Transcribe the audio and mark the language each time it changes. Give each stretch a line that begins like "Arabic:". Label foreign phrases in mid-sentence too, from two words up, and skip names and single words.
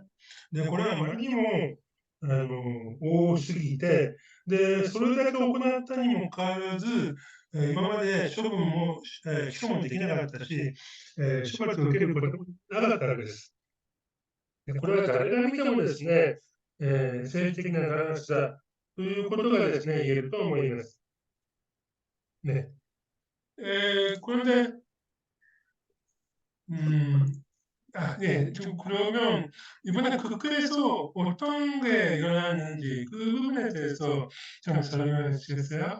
Japanese: で、これはあまりにも、多すぎて、で、それだけ行ったにもかかわらず、今まで処分も、起訴もできなかったし、処罰を受けることもなかったわけです。で、これは誰が見てもですね、政治的なガラスだということがですね、言えると思います。네.
Korean: 그런데, 음, 네. 좀 그러면 이번에 국회에서 어떤 게 일어났는지 그 부분에 대해서 좀 설명해 주시겠어요?